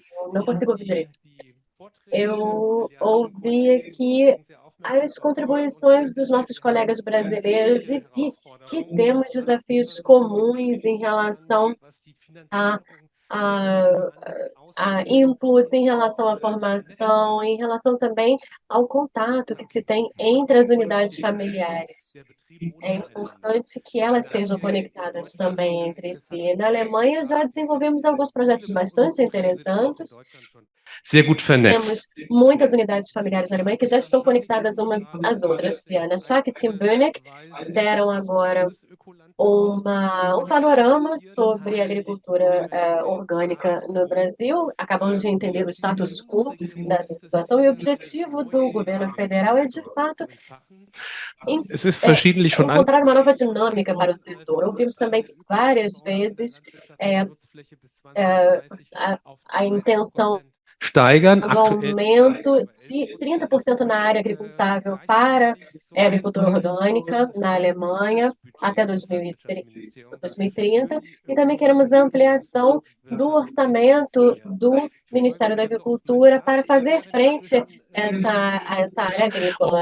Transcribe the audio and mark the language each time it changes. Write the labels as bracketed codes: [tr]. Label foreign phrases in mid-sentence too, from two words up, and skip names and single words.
[pt] Não consigo ouvir direito. Eu ouvi aqui as contribuições dos nossos colegas brasileiros e vi que temos desafios comuns em relação a, a inputs, em relação à formação, em relação também ao contato que se tem entre as unidades familiares. É importante que elas sejam conectadas também entre si. Na Alemanha já desenvolvemos alguns projetos bastante interessantes. [de] Sehr gut vernetzt. [pt] Temos muitas unidades familiares na Alemanha que já estão conectadas umas às outras. Diana Schack e Tim Bönig deram agora um panorama sobre a agricultura orgânica no Brasil. Acabamos de entender o status quo dessa situação e o objetivo do governo federal é, de fato, [de] Es ist verschiedentlich schon [pt] encontrar uma nova dinâmica para o setor. Ouvimos também várias vezes a intenção [de] steigern, [pt] do aumento de 30% na área agricultável para a agricultura orgânica na Alemanha até 2030, e também queremos a ampliação do orçamento do Ministério da Agricultura para fazer frente a essa área agrícola.